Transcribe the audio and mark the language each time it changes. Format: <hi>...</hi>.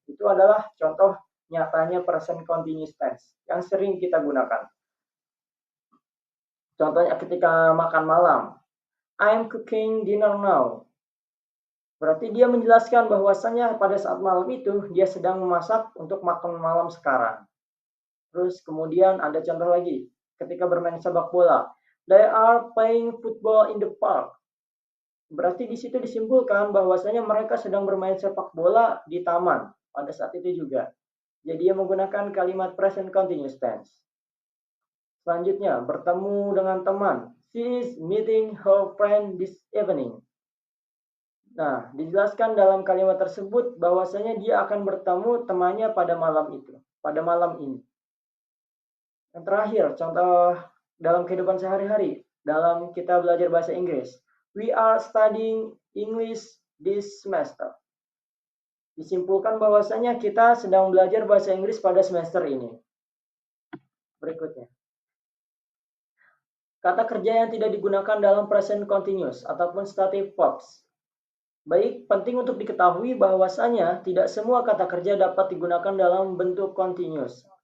<id>Itu adalah contoh nyatanya present continuous tense yang sering kita gunakan. Contohnya ketika makan malam.</id> <en>I'm cooking dinner now.</en> <id>Berarti dia menjelaskan bahwasannya pada saat malam itu dia sedang memasak untuk makan malam sekarang. Terus kemudian ada contoh lagi ketika bermain sepak bola.</id> <en>They are playing football in the park.</en> <id>Berarti di situ disimpulkan bahwasanya mereka sedang bermain sepak bola di taman pada saat itu juga. Jadi dia menggunakan kalimat present continuous tense. Selanjutnya, bertemu dengan teman.</id> <en>She is meeting her friend this evening.</en> <id>Nah, dijelaskan dalam kalimat tersebut bahwasanya dia akan bertemu temannya pada malam itu, pada malam ini. Yang terakhir, contoh dalam kehidupan sehari-hari, dalam kita belajar bahasa Inggris.</id> <en>We are studying English this semester.</en> <id>Disimpulkan bahwasanya kita sedang belajar bahasa Inggris pada semester ini. Berikutnya. Kata kerja yang tidak digunakan dalam present continuous ataupun stative verbs. Baik, penting untuk diketahui bahwasanya tidak semua kata kerja dapat digunakan dalam bentuk continuous.</id>